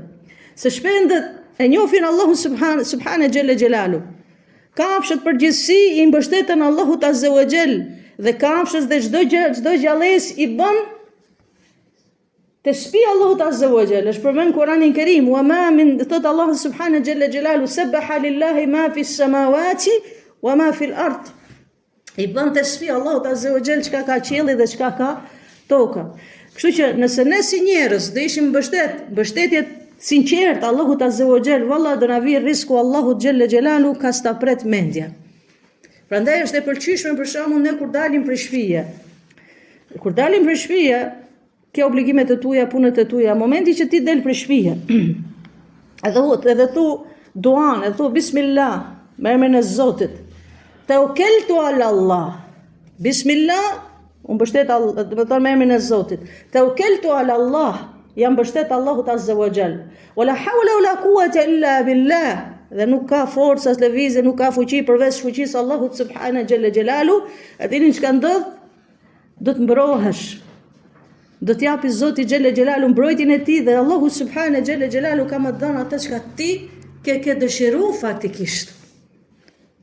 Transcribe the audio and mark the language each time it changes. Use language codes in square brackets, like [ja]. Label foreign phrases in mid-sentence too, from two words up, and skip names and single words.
[sq] Se shpendet e njohin Allahu [ar] سبحانه جل جلاله. [sq] Kafshët përgjithësi i mbështeten Allahut [ar] عز وجل [sq] dhe kafshës dhe çdo gjallës i bën tasbih Allahut [ar] عز وجل. [sq] Është përmend Kur'anin Kerim, [ar] وما من thot الله سبحانه جل جلاله سبح لله ما في السماوات وما في الأرض. [sq] I bën tasbih Allahut [ar] عز وجل [sq] çka ka qielli dhe çka ka toka. Kështu që nëse ne si njerëz do ishim mbështetjet sinqert Allahut [ar] عز وجل, [sq] valla do na vi risku Allahut [ar] جل جلاله [sq] ka sta pret mendja. Prandaj është e pëlqyeshme për shembull ne kur dalim prej shtëpie. Kur dalim prej shtëpie, ke obligimet e tuaja, punët e tuaja. Momenti që ti del prej shtëpie, edhe thu duan, edhe thu bismillah, me emrin e Zotit. [ar] توكلت على الله. [sq] Bismillah, unë mbështet do të thonë me emrin e Zotit. [ar] توكلت على الله. [sq] Jam mbështet Allahut [ar] عز وجل. ولا حول ولا قوة إلا بالله. [sq] Dhe nuk ka forca as lëvizje, nuk ka fuqi përveç fuqisë Allahut [ar] سبحانه جل جلاله. [sq] A dini çka ndodh? Do të mbrohesh. Do të japi Zoti [ar] جل جلاله [sq] mbrojtjen e tij dhe Allahu [ar] سبحانه جل جلاله [sq] ka më dhënë atë çka ti ke dëshiruar faktikisht.